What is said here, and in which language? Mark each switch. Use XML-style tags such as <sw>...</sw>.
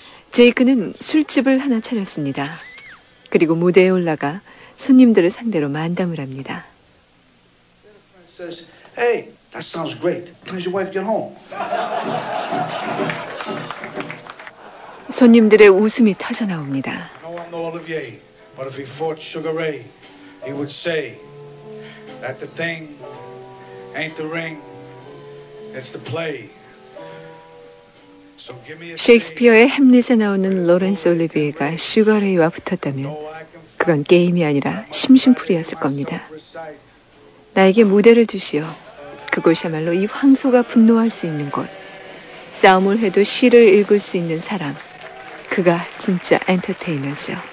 <ko>제이크는 술집을 하나 차렸습니다. 그리고 무대에 올라가 손님들을 상대로 만담을 합니다.</ko> <en>Hey, that sounds great. When's your wife get home?</en> <ko>손님들의 웃음이 터져 나옵니다.</ko> <en>No one knows Olivier, but if he fought Sugar Ray, he would say that the thing ain't the ring, it's the play.</en> <ko>셰익스피어의 햄릿에 나오는 로렌스 올리비에가 슈가레이와 붙었다면 그건 게임이 아니라 심심풀이었을 겁니다. 나에게 무대를 주시오. 그곳이야말로 이 황소가 분노할 수 있는 곳. 싸움을 해도 시를 읽을 수 있는 사람. 그가 진짜 엔터테이너죠.</ko>